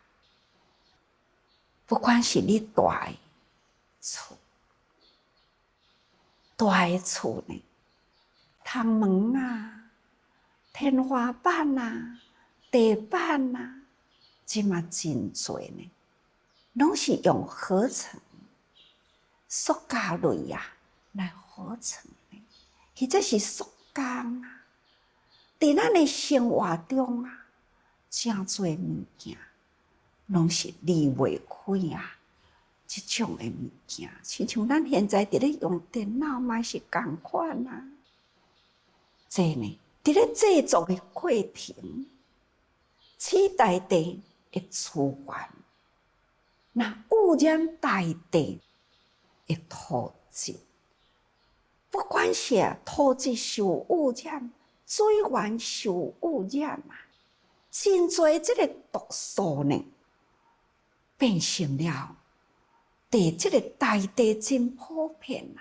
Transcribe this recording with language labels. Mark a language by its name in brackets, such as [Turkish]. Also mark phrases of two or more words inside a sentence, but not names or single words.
[Min Nan Chinese] 不管是你大的厝，大的厝呢，窗门啊、天花板啊、地板啊，即嘛真侪呢，拢是用合成塑胶类啊来合成的，或者是塑胶啊。伫咱的生活中啊，真侪物件拢是离袂开啊，即种的物件，亲像咱现在伫咧用电脑嘛是共款啊。这呢，伫咧制作的过程，取大地的资源，那污染大地的土质，不管是土质受污染，水源受污染啊，真侪即个毒素呢，变成了伫即个大地真普遍啊。